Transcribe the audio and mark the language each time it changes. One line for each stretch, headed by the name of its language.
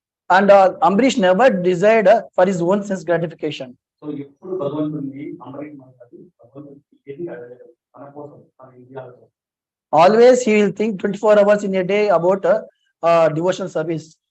English: And Amrish never desired for his own sense gratification.
Telugu: So ఎప్పుడు భగవంతుడిని అంబరీష్ మహారాజు భగవంతుడికి ఏది అడగలేదు, తన కోసం తన ఇంద్రియాల కోసం.
English: Always he will think 24 hours in a day about devotional service.